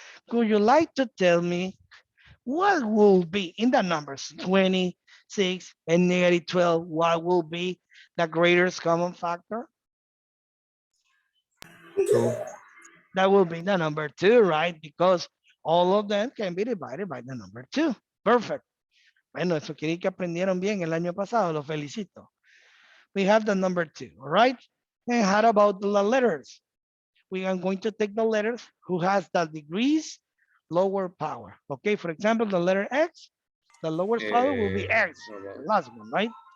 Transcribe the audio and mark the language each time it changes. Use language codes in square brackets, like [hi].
[en] Could you like to tell me what will be in the numbers 26 and negative 12? What will be the greatest common factor? Two. That will be the number 2, right? Because all of them can be divided by the number 2. Perfect. [es] Bueno, eso quiere que aprendieron bien el año pasado. Los felicito. [en] We have the number 2, all right? And how about the letters? We are going to take the letters who has the degrees lower power. Okay, for example, the letter X, the lowest power will be X, the last one, right?